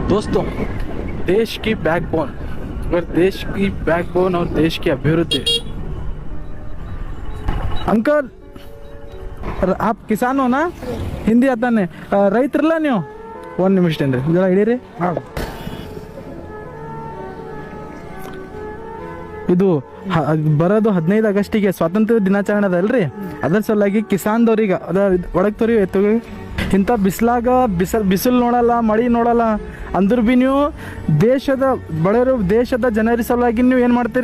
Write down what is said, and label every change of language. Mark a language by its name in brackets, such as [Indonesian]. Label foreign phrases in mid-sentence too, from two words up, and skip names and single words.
[Hindi] दोस्तों, देश की बैकबोन, अगर देश की बैकबोन और देश की अभिवृद्धि। अंकल, आप किसान हो ना? [Kannada] ಹಿಂದಿ ಆತಾನೆ ರೈತರಲ್ಲ ನೀವು? ಒಂದು ನಿಮಿಷ ಏನ್ರಿ ಜರ ಹಿಡೀರಿ. ಇದು ಬರೋದು 15 ಆಗಸ್ಟಿಗೆ ಸ್ವಾತಂತ್ರ್ಯ ದಿನಾಚರಣೆ ಅದಲ್ರಿ, ಅದ್ರ ಸಲುವಾಗಿ ಕಿಸಾನ್ದವ್ರಿಗೆ ಅದ ಒಡಗ್ತವ್ರಿ ಎತ್ತುಗೆ ಇಂಥ ಬಿಸಿಲಾಗ ಬಿಸಿಲು ನೋಡಲ್ಲ, ಮಳೆ ನೋಡಲ್ಲ ಅಂದ್ರೂ ಭೀ ನೀವು ದೇಶದ ಬಡವರು, ದೇಶದ ಜನರ ಸಲುವಾಗಿ ನೀವು ಏನು ಮಾಡ್ತೀರಿ?